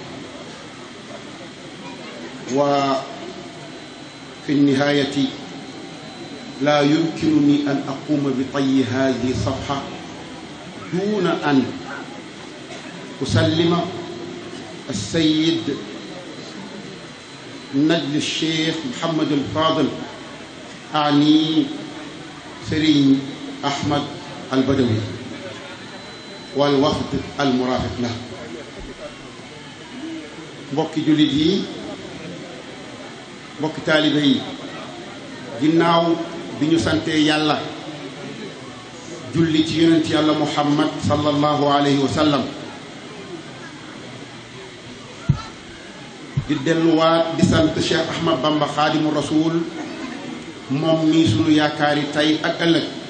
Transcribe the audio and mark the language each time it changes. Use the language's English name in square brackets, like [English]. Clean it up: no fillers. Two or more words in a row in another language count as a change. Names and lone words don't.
[Arabic] وفي النهاية لا يمكنني أن أقوم بطي هذه الصفحة دون أن أسلم السيد نجل الشيخ محمد الفاضل أعني سرين أحمد البدوي والوفد المرافق له. [Wolof] mbokki jullit yi mbokki taalibe yi ginnaaw bi ñu santee yàlla julli ci yonent yàlla muhammad [Arabic] صلى الله عليه وسلم [Wolof] di delluwaat di sant Cheikh Ahmad Bamba [Arabic] خادم الرسول [Wolof] moom mii sunu yaakaari tey ak ëllëg